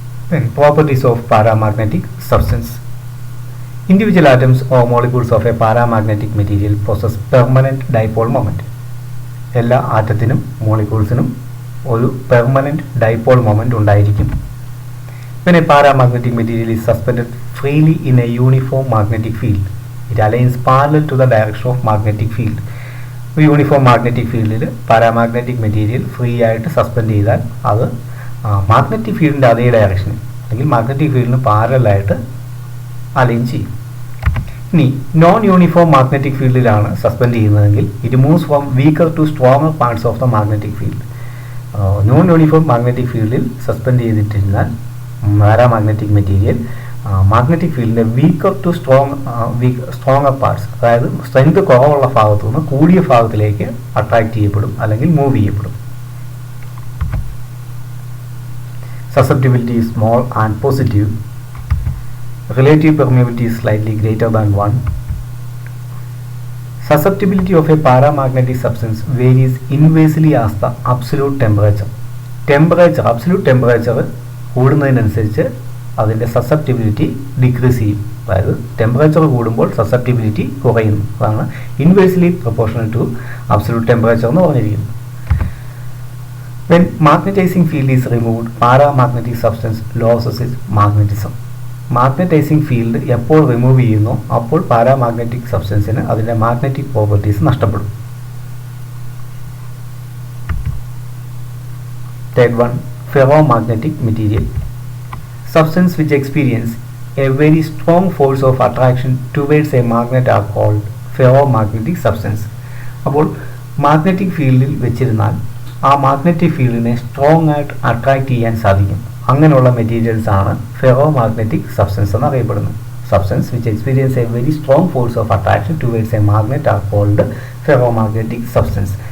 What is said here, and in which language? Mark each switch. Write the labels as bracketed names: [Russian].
[English] Then properties of paramagnetic substance. Individual atoms or molecules of a paramagnetic material possess permanent dipole moment. [Malayalam] എല്ലാ ആറ്റത്തിനും മോളിക്യൂൾസിനും ഒരു permanent dipole moment ഉണ്ടായിരിക്കും. [English] When a paramagnetic material is suspended freely in a uniform magnetic field, it aligns parallel to the direction of magnetic field. [Malayalam] Uniform magnetic ഫീൽഡിൽ paramagnetic material free ആയിട്ട് suspend ചെയ്താൽ അത് magnetic ഫീൽഡിൻ്റെ അതേ ഡയറക്ഷനിൽ അല്ലെങ്കിൽ magnetic ഫീൽഡിന് പാരലായിട്ട് അലൈൻ ചെയ്യും. ഇനി നോൺ യൂണിഫോം മാഗ്നറ്റിക് ഫീൽഡിലാണ് സസ്പെൻഡ് ചെയ്യുന്നതെങ്കിൽ [English] It moves from weaker to stronger parts of the magnetic field. [Malayalam] Non uniform magnetic ഫീൽഡിൽ suspend ചെയ്തിട്ടിരുന്നാൽ paramagnetic material magnetic ഫീൽഡിൻ്റെ weaker to stronger parts, അതായത് സ്ട്രെങ്ത് കുറവുള്ള ഭാഗത്തു നിന്ന് കൂടിയ ഭാഗത്തിലേക്ക് അട്രാക്ട് ചെയ്യപ്പെടും അല്ലെങ്കിൽ മൂവ് ചെയ്യപ്പെടും. [English] Susceptibility is small and positive. Relative permeability is slightly greater than 1. Susceptibility of a paramagnetic substance varies inversely as the absolute temperature. [Malayalam] Absolute temperature കൂടുന്നതിനനുസരിച്ച് അതിൻ്റെ സസെപ്റ്റിബിലിറ്റി ഡിക്രീസ് ചെയ്യും. അതായത് ടെമ്പറേച്ചർ കൂടുമ്പോൾ സസെപ്റ്റിബിലിറ്റി കുറയുന്നു. അതാണ് [English] inversely proportional to absolute temperature [Malayalam] എന്ന് പറഞ്ഞിരിക്കുന്നത്. [English] When magnetizing field is removed, paramagnetic substance loses its magnetism. [Malayalam] Magnetizing field എപ്പോൾ റിമൂവ് ചെയ്യുന്നു അപ്പോൾ പാരാമാഗ്നറ്റിക് സബ്സ്റ്റൻസിന് അതിൻ്റെ മാഗ്നറ്റിക് പ്രോപ്പർട്ടീസ് നഷ്ടപ്പെടും. [English] Third one, ferromagnetic material. Substance which experience a very strong force of attraction towards a magnet are called ferromagnetic substance. [Malayalam] അപ്പോൾ magnetic ഫീൽഡിൽ വെച്ചിരുന്നാൽ ആ magnetic ഫീൽഡിനെ സ്ട്രോങ് ആയിട്ട് അട്രാക്ട് ചെയ്യാൻ സാധിക്കും. അങ്ങനെയുള്ള മെറ്റീരിയൽസ് ആണ് ഫെറോമാഗ്നറ്റിക് സബ്സ്റ്റൻസ് എന്നറിയപ്പെടുന്നത്. [English] Substance which experience a very strong force of attraction towards a magnet are called ferromagnetic substance.